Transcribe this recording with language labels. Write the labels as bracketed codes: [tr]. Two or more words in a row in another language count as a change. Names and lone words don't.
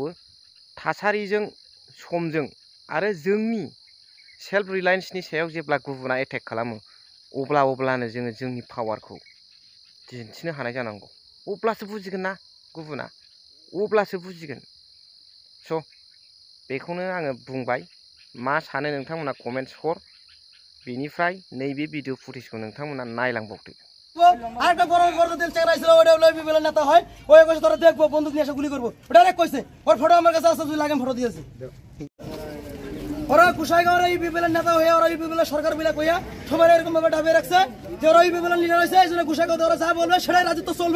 [brx] थासारिजों, समजों आरो जोंनि [en] self reliance [brx] सायाव जेब्ला गुबुना एटेक खालामो अब्लानो जोङो जोंनि पावारखौ दिन्थिनो हानाय जानांगौ। अब्लासो बुजिगोन ना गुबुना, अब्लासो बुजिगोन। स' बेखौनो आङो बुंबाय। मा सानो नोंथांमोना कमेन्ट्स हर। बेनिफ्राय नैबे [en] video footage [brx] नोंथांमोना नायलांबावदो। [bn] আরেকটা বড় বড় দিল চেংরা ছিল, ওটা লইবি বলে নেতা হয়। ওই কইছে তোরা দেখবো, বন্দুক নিয়ে এসে গুলি করবো। ডাইরেক্ট কইছে। ওর ফটো আমার কাছে আছে, 2 লাখ ফটো দিয়েছে। ওরা কুশাইগাঁওয়ের ইউপিপিএলের নেতা হয়ে ওরা ইউপিপিএলের সরকার বিলা কইয়া সবাই এরকম ভাবে দাবি রাখছে যে ওরা ইউপিপিএলের লিডার হয়েছে এই জন্য কুশাইগাঁও ওরা যা বলবে সেটাই রাজত্ব চলবে।